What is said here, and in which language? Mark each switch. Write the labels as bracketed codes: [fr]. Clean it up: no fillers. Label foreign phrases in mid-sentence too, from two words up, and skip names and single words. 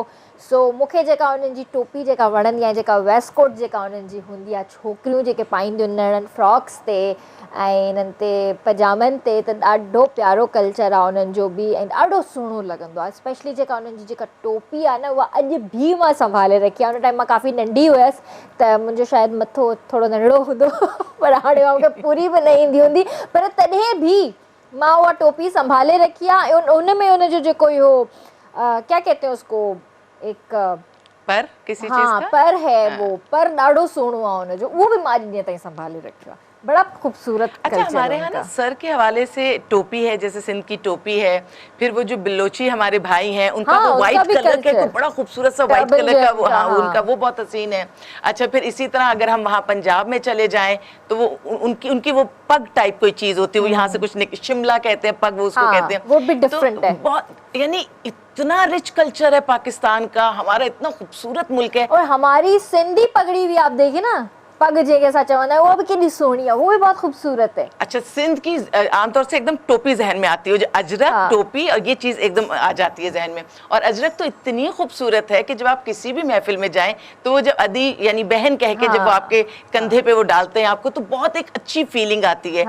[sd] सो मूंखे जेका उन्हनि जी टोपी जेका वणंदी आहे, जेका [en] waist coat [sd] जेका उन्हनि जी हूंदी आहे, छोकिरियूं जेके पाईंदियूं आहिनि फ्रॉक्स ते ऐं इन्हनि ते पजामनि ते, त ॾाढो प्यारो कल्चर आहे उन्हनि जो बि ऐं ॾाढो सुहिणो लॻंदो आहे। स्पेशली जेका उन्हनि जी जेका टोपी आहे न, उहा अॼु बि मां संभाले रखी आहे। उन टाइम मां काफ़ी नंढी हुयसि त मुंहिंजो शायदि मथो थोरो नंढड़ो हूंदो पर हाणे मूंखे पूरी बि न ईंदी हूंदी, पर तॾहिं बि मां उहा टोपी संभाले रखी आहे। ऐं उन में उनजो जेको इहो [ur] کیا کہتے ہیں اس کو، ایک پر کسی چیز کا [sd] पर है वो पर ॾाढो सुहिणो आहे उनजो, उहो बि मां ॾींहं ताईं संभाले रखियो आहे, [ur] بڑا خوبصورت. اچھا، ہمارے یہاں نا سر کے حوالے سے ٹوپی ہے، جیسے سندھ کی ٹوپی ہے، پھر وہ جو بلوچی ہمارے بھائی ہیں ان کا وہ [en] white colour [ur] کا بڑا خوبصورت سا [en] white colour [ur] کا وہ، ہاں ان کا وہ بہت حسین ہے. اچھا، پھر اسی طرح اگر ہم وہاں پنجاب میں چلے جائیں تو وہ ان کی وہ پگ ٹائپ کوئی چیز ہوتی ہے، وہ یہاں سے کچھ شملہ کہتے ہیں، پگ وہ اس کو کہتے ہیں, पग वो उसको कहते हैं, وہ بھی ڈیفرنٹ ہے بہت، یعنی اتنا [en] rich culture [ur] ہے پاکستان کا، ہمارا اتنا خوبصورت ملک ہے. اور ہماری سندھی پگڑی بھی آپ دیکھیے نا, [sd] पग जेके सां चवंदा आहियूं, उहा बि केॾी सुहिणी आहे, [ur] وہ بھی بہت خوبصورت ہے. اچھا، سندھ کی عام طور سے ایک دم ٹوپی ذہن میں آتی ہے، جو اجرک ٹوپی اور یہ چیز ایک دم آ جاتی ہے ذہن میں. اور اجرک تو اتنی خوبصورت ہے کہ جب آپ کسی بھی محفل میں جائیں تو وہ جب ادی یعنی بہن کہہ کے جب وہ آپ کے کندھے پہ وہ ڈالتے ہیں آپ کو، تو بہت ایک اچھی فیلنگ آتی ہے.